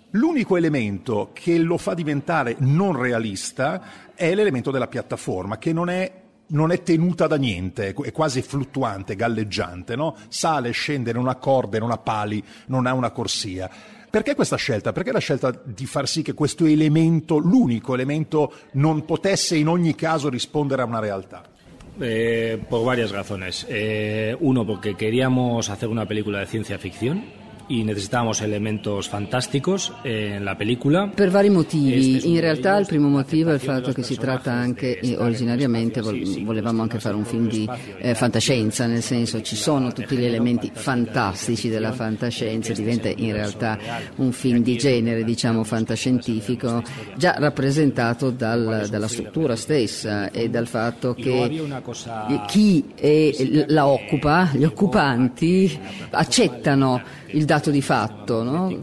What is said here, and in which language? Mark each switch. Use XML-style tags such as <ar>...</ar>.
<it>L'unico elemento che lo fa diventare non realista è l'elemento della piattaforma, che non è tenuta da niente, è quasi fluttuante, galleggiante, no? Sale, scende, non ha corde, non ha pali, non ha una corsia. Perché questa scelta? Perché la scelta di far sì che questo elemento, l'unico elemento, non potesse in ogni caso rispondere a una realtà?</it> <es>Por varias razones. Uno, porque queríamos hacer una película de ciencia ficción y necesitábamos elementos fantásticos en la película.</es> <it>Per vari motivi. In realtà il primo motivo è il fatto che si tratta anche, originariamente volevamo anche fare un film di fantascienza, nel senso, ci sono tutti gli elementi fantastici della fantascienza, diventa in realtà un film di genere, diciamo, fantascientifico, già rappresentato dalla struttura stessa e dal fatto che chi la occupa, gli occupanti, accettano il dato di fatto, no?</it>